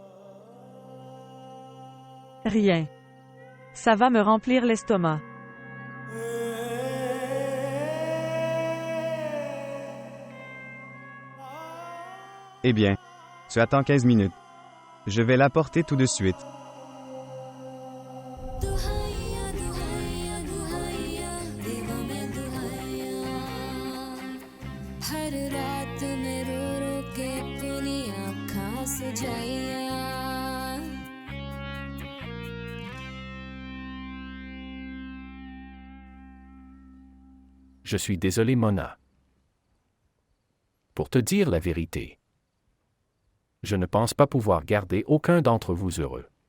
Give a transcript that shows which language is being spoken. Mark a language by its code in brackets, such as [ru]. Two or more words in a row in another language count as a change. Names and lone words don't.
[fr] Rien. Ça va me remplir l'estomac. Eh bien, tu attends 15 minutes. Je vais l'apporter tout de suite. [hi] दुहाइया दुहाइया दुहाइया देवा मैं दुहाइया हर रात में रो रो के अपनी आँखां सुझाइया [fr] Je suis désolé, Mona. Pour te dire la vérité, je ne pense pas pouvoir garder aucun d'entre vous heureux.